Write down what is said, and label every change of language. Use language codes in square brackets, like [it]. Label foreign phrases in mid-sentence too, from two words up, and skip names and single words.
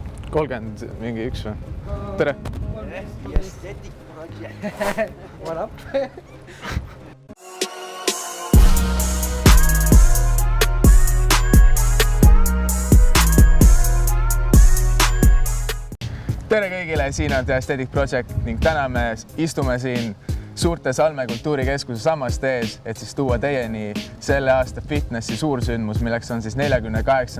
[et] 30 mingi 1 või? Tere! [en] Aesthetic Project. What up? [et] Tere kõigile, siin on Aesthetic Project ning täna me istume siin Suurte Salme kultuurikeskuse sammast ees, et siis tuua teieni selle aasta fitnessi suursündmus, milleks on siis 48.